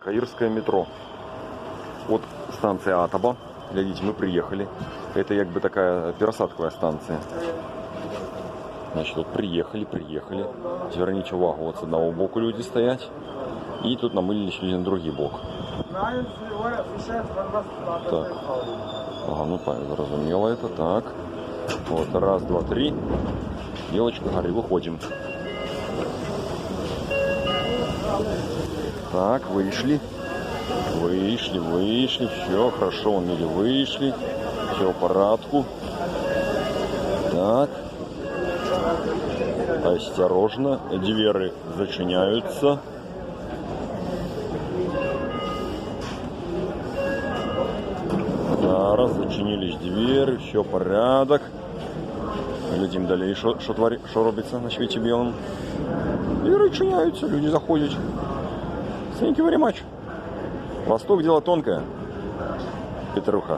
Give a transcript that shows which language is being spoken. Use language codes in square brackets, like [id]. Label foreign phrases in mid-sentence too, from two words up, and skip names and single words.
[ru] Каирское метро. От станции Атаба. Глядите, мы приехали. Это как бы такая пересадковая станция. Значит, вот приехали. Зверните увагу, вот с одного боку люди стоять. И тут намылились люди [uk] на другий бок. Так. Ага, ну зрозуміло это. Так. [ru] Вот, раз, два, три. Девочка, говори, выходим. Так, вышли. Все, хорошо, он или вышли. Все в порядку. Так. Осторожно. Двери зачиняются. [uk] Зараз зачинились двери, все порядок. Глядим далі, що робиться на світі білому. Двери відчиняються, люди заходять. [en] Thank you very much. [ru] Восток дело тонкое. Петруха.